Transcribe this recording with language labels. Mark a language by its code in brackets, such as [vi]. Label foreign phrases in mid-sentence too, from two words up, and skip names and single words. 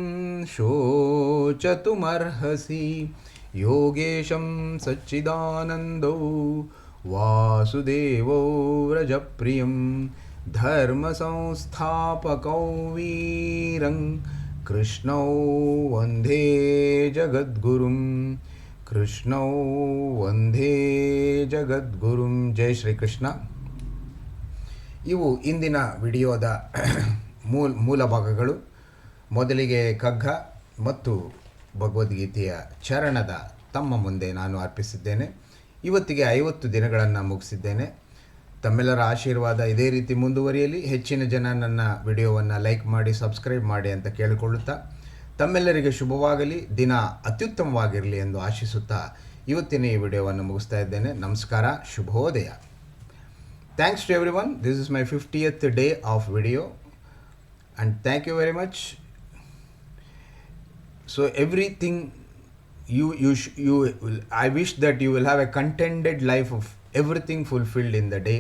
[sa] ಶೋಚತುಮರ್ಹಸಿ ಯೋಗೇಶಂ ಸಚ್ಚಿದಾನಂದೋ ವಾಸುದೇವೋ ವ್ರಜಪ್ರಿಯಂ ಧರ್ಮಸಂಸ್ಥಾಪಕೌ ವೀರಂ ಕೃಷ್ಣೌ ವಂದೇ ಜಗದ್ಗುರುಂ ಕೃಷ್ಣೌ ವಂದೇ ಜಗದ್ಗುರುಂ. [kn] ಜೈ ಶ್ರೀಕೃಷ್ಣ. ಇವು ಇಂದಿನ ವಿಡಿಯೋದ ಮೂಲ ಭಾಗಗಳು. ಮೊದಲಿಗೆ ಕಗ್ಗ ಮತ್ತು ಭಗವದ್ಗೀತೆಯ ಚರಣದ ತಮ್ಮ ಮುಂದೆ ನಾನು ಅರ್ಪಿಸಿದ್ದೇನೆ. ಇವತ್ತಿಗೆ 50 ದಿನಗಳನ್ನು ಮುಗಿಸಿದ್ದೇನೆ. ತಮ್ಮೆಲ್ಲರ ಆಶೀರ್ವಾದ ಇದೇ ರೀತಿ ಮುಂದುವರಿಯಲಿ. ಹೆಚ್ಚಿನ ಜನ ನನ್ನ ವಿಡಿಯೋವನ್ನು ಲೈಕ್ ಮಾಡಿ, ಸಬ್ಸ್ಕ್ರೈಬ್ ಮಾಡಿ ಅಂತ ಕೇಳಿಕೊಳ್ಳುತ್ತಾ, ತಮ್ಮೆಲ್ಲರಿಗೆ ಶುಭವಾಗಲಿ, ದಿನ ಅತ್ಯುತ್ತಮವಾಗಿರಲಿ ಎಂದು ಆಶಿಸುತ್ತಾ ಇವತ್ತಿನ ಈ ವಿಡಿಯೋವನ್ನು ಮುಗಿಸ್ತಾ ಇದ್ದೇನೆ. ನಮಸ್ಕಾರ, ಶುಭೋದಯ. [en] Thanks to everyone. This is my 50th day of video and thank you very much. So everything I wish that you will have a contented life of everything fulfilled in the day.